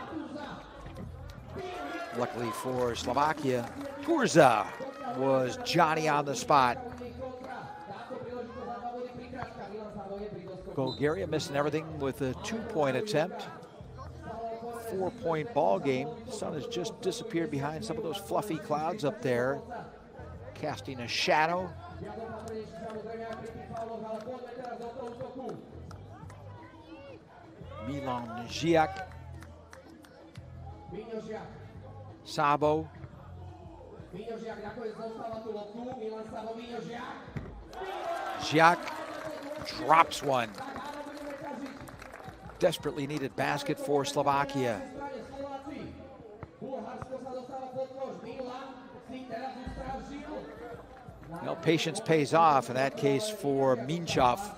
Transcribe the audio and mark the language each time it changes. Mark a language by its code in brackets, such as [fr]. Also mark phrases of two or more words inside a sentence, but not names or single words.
[en] Luckily for Slovakia, Turza was Johnny on the spot. Bulgaria missing everything with a 2-point attempt. 4-point ball game. The sun has just disappeared behind some of those fluffy clouds up there, casting a shadow. Milan Žiak. Sabo. Žiak drops one. Desperately needed basket for Slovakia. Well, patience pays off in that case for Minchev.